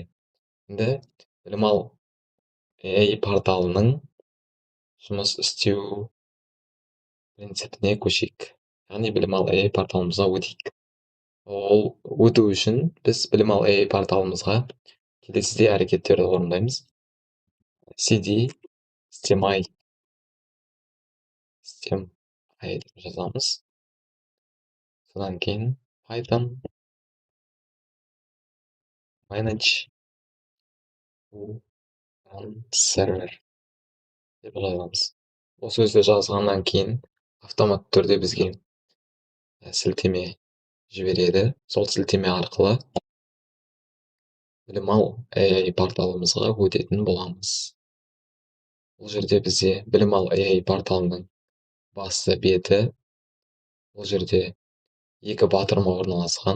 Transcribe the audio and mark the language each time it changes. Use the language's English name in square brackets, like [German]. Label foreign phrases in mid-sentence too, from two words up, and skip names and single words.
[Kazakh] Енді білім ал AI порталының жұмыс істеу принципіне көшейік. Яғни білім ал AI порталымызға өтейік. Ол өту үшін біз білім ал AI порталымызға келесідей әрекеттерді орындаймыз: cd system-i деп жазамыз. Содан кейін [English] Python manage server [Kazakh] деп жазамыз. Бұл сөзді жазғаннан кейін автоматты түрде бізге сілтеме жібереді. Сол сілтеме арқылы білім ал AI порталымызға өтетін боламыз. Бұл жерде бізде білім ал AI порталының басты беті, бұл жерде екі батырма орналасқан.